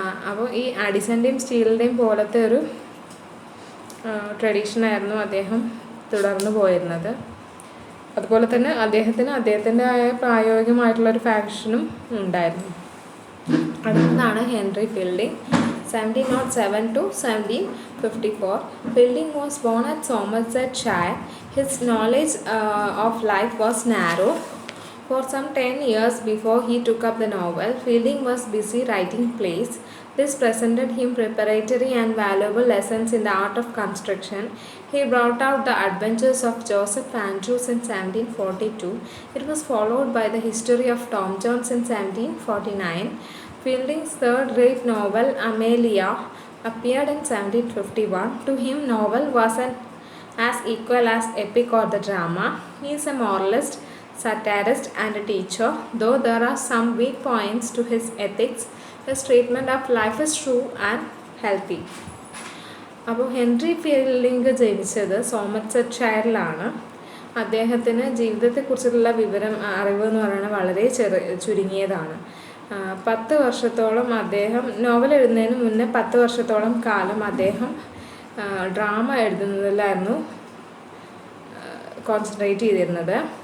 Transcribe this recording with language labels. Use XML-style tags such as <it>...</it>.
<ml>അപ്പോൾ ഈ അഡിസൻ്റെയും സ്റ്റീലിൻ്റെയും പോലത്തെ ഒരു ട്രഡീഷനായിരുന്നു അദ്ദേഹം തുടർന്നു പോയിരുന്നത്. അതുപോലെ തന്നെ അദ്ദേഹത്തിൻ്റെതായ പ്രായോഗികമായിട്ടുള്ളൊരു ഫാഷനും ഉണ്ടായിരുന്നു. അടുത്തതാണ് Henry fielding, 1707 to 1754.</ml> <en>Fielding was born at Somersetshire. His knowledge of life was narrow. For some 10 years before he took up the novel, Fielding was busy writing plays. This presented him preparatory and valuable lessons in the art of construction. He brought out the adventures of Joseph Andrews in 1742. It was followed by the history of Tom Jones in 1749. Fielding's third-rate novel, Amelia, appeared in 1751. To him, novel wasn't as equal as epic or the drama. He is a moralist, satirist, and a teacher. Though there are some weak points to his ethics, his treatment of life is true and healthy.</en> <ml>അപ്പോൾ Henry fielding ജനിച്ചത് സോമർസെറ്റ്ഷയറിലാണ്. അദ്ദേഹത്തിന് ജീവിതത്തെക്കുറിച്ചുള്ള അറിവ് എന്ന് പറയുന്നത് വളരെ ചുരുങ്ങിയതാണ്. 10 വർഷത്തോളം അദ്ദേഹം നോവൽ എഴുതുന്നതിന് മുന്നേ 10 വർഷത്തോളം കാലം അദ്ദേഹം ഡ്രാമ എഴുതുന്നതിലായിരുന്നു കോൺസെൻട്രേറ്റ് ചെയ്തിരുന്നത്.</ml>